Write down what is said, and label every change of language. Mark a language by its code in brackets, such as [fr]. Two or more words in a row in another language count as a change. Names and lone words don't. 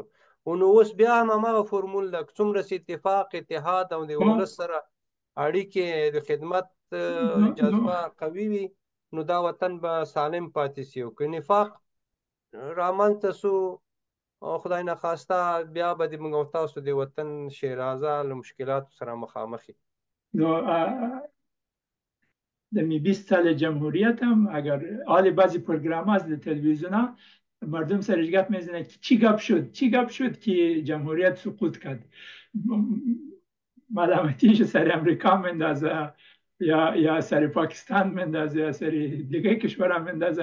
[ps] نو اوس بیا هم هماغه فورمول ده، څومره چې اتفاق اتحاد او د ولس سره اړیکې د خدمت جذبه قوي وي، نو دا وطن به سالم پاتې شي. او که نفاق رامنځته سو، خدای نخواسته، بیا به د موږ او تاسو د وطن شیرازه له مشکلاتو سره مخامخ وي. [fa] نو د می 20 سال جمهوریت هم اگر حال بعضی پروگرام از تلویزیون ها مردم سرش گپ میزنه که چی گپ شد که جمهوریت سقوط کرد، ملامتیش سر امریکا مندازه یا سر پاکستان مندازه یا سر دیگه کشور هم مندازه.